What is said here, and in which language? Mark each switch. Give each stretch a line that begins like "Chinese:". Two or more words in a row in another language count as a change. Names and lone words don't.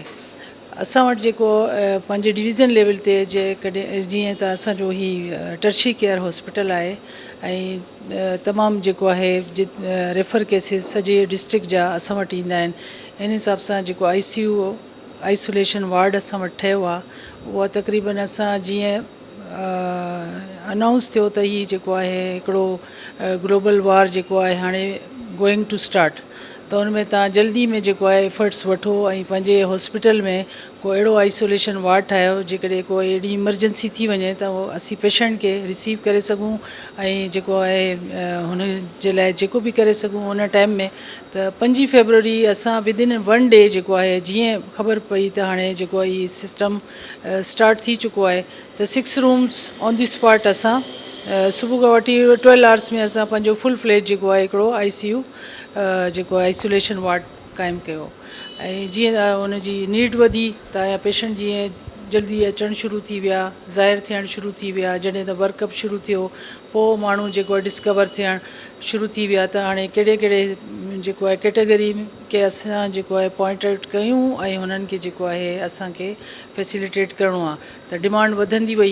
Sindhi: असां वटि जेको पंहिंजे डिवीज़न लेवल ते जेकॾहिं जीअं त असांजो ही
English: tertiary care hospital
Sindhi: आहे ऐं तमामु जेको आहे
English: refer cases
Sindhi: सॼे डिस्ट्रिक्ट जा असां वटि ईंदा आहिनि। इन हिसाब सां जेको
English: ICU isolation ward
Sindhi: असां वटि ठहियो आहे उहा तक़रीबन असां जीअं अनाउंस थियो त ही जेको आहे हिकिड़ो
English: global war
Sindhi: जेको आहे हाणे
English: going to start
Sindhi: त हुन में तव्हां जल्दी में जेको आहे एफर्ट्स वठो ऐं पंहिंजे हॉस्पिटल में को अहिड़ो
English: isolation ward
Sindhi: ठाहियो जेकॾहिं कोई अहिड़ी इमरजेंसी थी वञे त उहो असीं पेशेंट खे रिसीव करे सघूं ऐं जेको आहे हुन जे लाइ जेको बि करे सघूं हुन टाइम में। त 5 फरवरी असां
English: within 1 day
Sindhi: जेको आहे जीअं ख़बर पई त हाणे जेको आहे इहो
English: system start
Sindhi: थी चुको आहे त
English: 6 rooms on the spot
Sindhi: असां सुबुह खां वठी 12 आवर्स में असां पंहिंजो
English: full fledge
Sindhi: जेको आहे हिकिड़ो ICU जेको
English: isolation ward
Sindhi: क़ाइमु कयो ऐं जीअं हुनजी नीड वधी त पेशेंट जीअं जल्दी अचणु शुरू थी विया, ज़ाहिर थियणु शुरू थी विया। जॾहिं त वर्कअप शुरू थियो पोइ माण्हू जेको आहे डिस्कवर थियणु शुरू थी विया त हाणे कहिड़े कहिड़े जेको आहे कैटेगरी खे असां जेको आहे
English: point out
Sindhi: कयूं ऐं हुननि खे जेको आहे असांखे फैसिलिटेट करिणो आहे त डिमांड वधंदी वई।